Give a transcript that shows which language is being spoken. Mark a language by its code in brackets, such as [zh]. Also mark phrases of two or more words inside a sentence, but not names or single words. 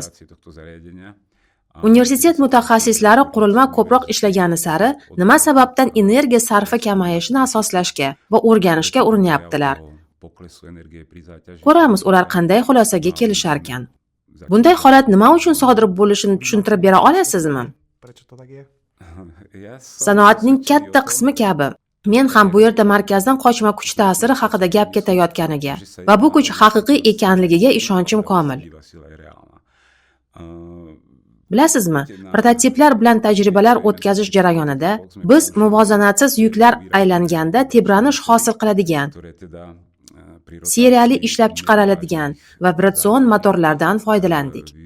[uz] Universitet mutaxassislari qurilma ko'proq ishlagani sari nima sababdan energiya sarfi kamayishini asoslashga va o'rganishga urinyaptilar. Ko'ramiz ular qanday xulosaga kelisharkan. Bunday holat nima uchun sodir bo'lishini tushuntirib bera olasizmi? [sk] Prečo to tak je? [uz] Sanoatning katta qismi kabi men ham bu yerda markazdan qochma kuch ta'siri haqida gap ketayotganiga va bu kuch haqiqiy ekanligiga ishonchim komil. Bilasizmi, prototiplar bilan tajribalar o'tkazish jarayonida biz muvozanatsiz yuklar aylanganda tebranish hosil qiladigan, seriyali ishlab chiqariladigan vibratsion motorlardan foydalandik.